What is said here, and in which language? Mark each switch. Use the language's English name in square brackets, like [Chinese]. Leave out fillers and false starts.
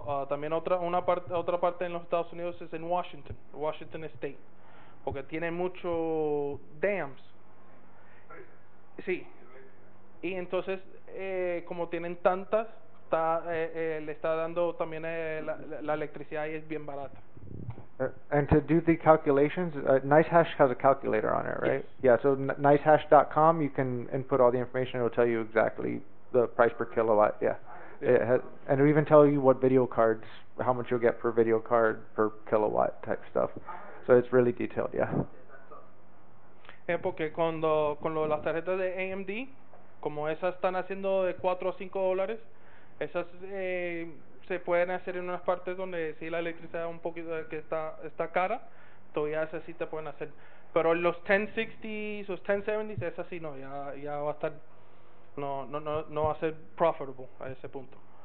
[Spanish] También otra parte en los Estados Unidos es en Washington State, porque tienen muchos dams. Sí, y entonces como tienen tantas, le está dando también la electricidad y es bien barata. [English] And to do the calculations, NiceHash has a calculator on it, right? Yes. Yeah, so nicehash.com, you can input all the information. It will tell you exactly the price per kilowatt. Yeah. It has, and it will even tell you what video cards, how much you'll get per video card per kilowatt type stuff. So it's really detailed, yeah. [Spanish] Porque con lo de las tarjetas de AMD, como esas están haciendo de 4 a 5 dólares, esas se pueden hacer en unas partes donde sí la electricidad un poquito que está cara, todavía esas sí te pueden hacer. Pero los 1060s, los 1070s, esas sí no, ya va a estar, no va a ser profitable a ese punto.